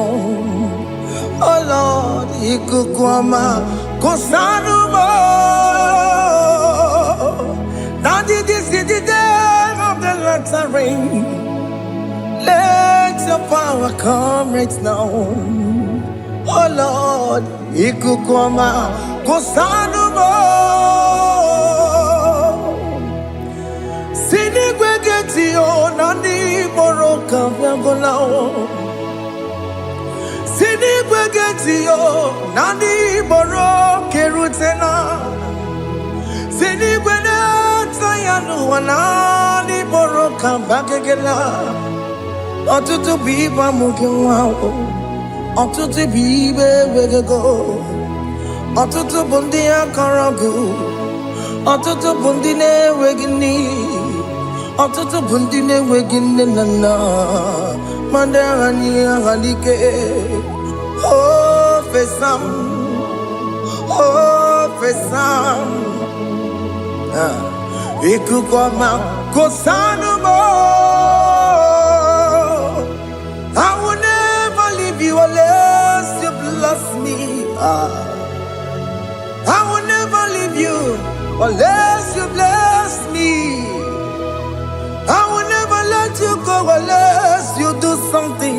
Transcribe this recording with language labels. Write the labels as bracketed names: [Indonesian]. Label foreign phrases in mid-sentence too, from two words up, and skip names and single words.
[English] Oh Lord, Ikukwama, Kosanuma. Daddy, this is the day of the lottery. Let your power come right now. Oh Lord, Ikukwama, Kosanuma. Sinigwegetio, Nandi Boroka, Viagolao. Sinigwegetio, Nandi Boroke Rutena. Sinigweneta Yanu, Nandi Boroka, Bagagela. Otutu biba mukiwao, otutu bibe wegego, otutu bundi akaragu, otutu bundi ne wegini, otutu bundi ne wegini nana, mandarani halike, oh fesam, Ikukwama kosanumo. I will never leave you unless you bless me. I will never leave you unless you bless me. I will never let you go unless you do something.